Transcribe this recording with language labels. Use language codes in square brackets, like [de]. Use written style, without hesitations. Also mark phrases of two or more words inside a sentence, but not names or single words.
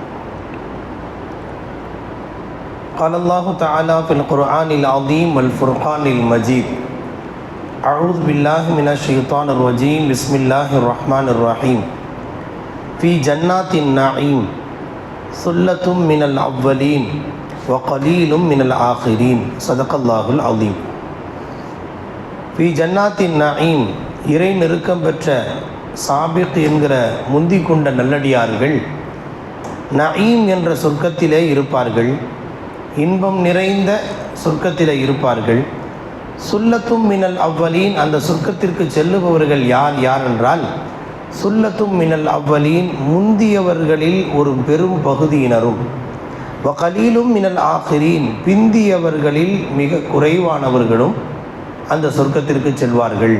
[ar] قال الله تعالى في القرآن العظيم والفرقان المجيد أعوذ بالله من الشيطان الرجيم بسم الله الرحمن الرحيم في جنات النعيم ثلة من الأولين وقليل من الآخرين صدق الله العظيم. في جنات النعيم [ta] இறை நெருக்கம் பெற்ற சாபிக் என்கிற முந்தி கொண்ட நல்லடியார்கள் நயீம் என்ற சொர்க்கத்திலே இருப்பார்கள், இன்பம் நிறைந்த சொர்க்கத்திலே இருப்பார்கள். [ar] ثلة من الأولين, [ta] அந்த சொர்க்கத்திற்கு செல்லுபவர்கள் யார் யார் என்றால் [ar] ثلة من الأولين, [ta] முந்தியவர்களில் ஒரு பெரும் பகுதியினரும், [ar] وقليل من الآخرين, [ta] பிந்தியவர்களில் மிக குறைவானவர்களும் அந்த சொர்க்கத்திற்கு செல்வார்கள்.